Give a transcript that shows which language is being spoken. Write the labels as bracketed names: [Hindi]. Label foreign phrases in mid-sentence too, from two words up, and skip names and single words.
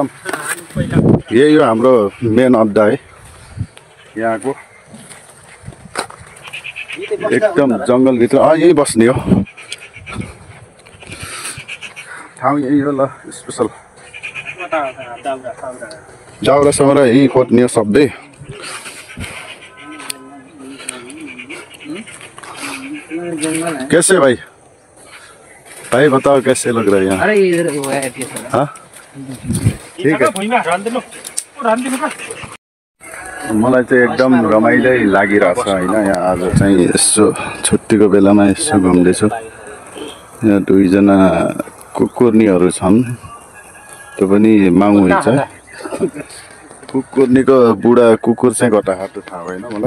[Nepali] यही हो हाम्रो मेन अड्डा है यहाँको। एकदम जङ्गलभित्र यही बस्ने हो ठाउँ, यही हो। ल स्पेसल दाउरासँग यही खोज्ने हो सबै। [Hindi] कैसे भाई बताओ कैसे लग रहा है यहाँ? हाँ ठीक है। [Nepali] मलाई चाहिँ एकदम रमाइलो लागिरहेछ होइन। यहाँ आज चाहिँ यसो छुट्टीको बेलामा यसो घुम्दैछु। यहाँ 2 जना कुकुर्नीहरू छन्, त्यो पनि माउ हुन्छ। कुकुर्नीको बुढा कुकुर चाहिँ कता हात थाहा भएन मलाई।